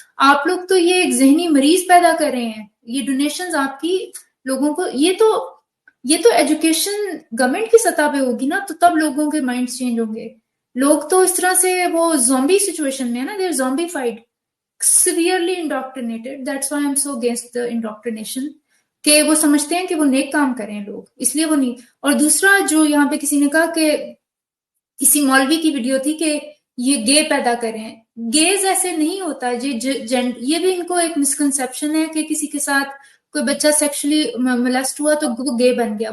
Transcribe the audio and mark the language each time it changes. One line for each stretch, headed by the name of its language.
Urdu: آپ لوگ تو یہ ایک ذہنی مریض پیدا کر رہے ہیں. یہ ڈونیشنز آپ کی لوگوں کو, یہ تو ایجوکیشن گورنمنٹ کی سطح پہ ہوگی نا, تو تب لوگوں کے مائنڈز چینج ہوں گے. لوگ تو اس طرح سے وہ زومبی سچویشن میں ہے نا,
English: They are zombified, severely indoctrinated. That's why I'm so against the indoctrination.
Urdu: کہ وہ سمجھتے ہیں کہ وہ نیک کام کریں لوگ, اس لیے وہ نہیں. اور دوسرا جو یہاں پہ کسی نے کہا کہ کسی مولوی کی ویڈیو تھی کہ یہ گے پیدا کریں. گیز ایسے نہیں ہوتا. یہ بھی ان کو ایک مسکنسیپشن ہے کہ کسی کے ساتھ کوئی بچہ سیکشلی مولسٹ ہوا تو وہ گے بن گیا.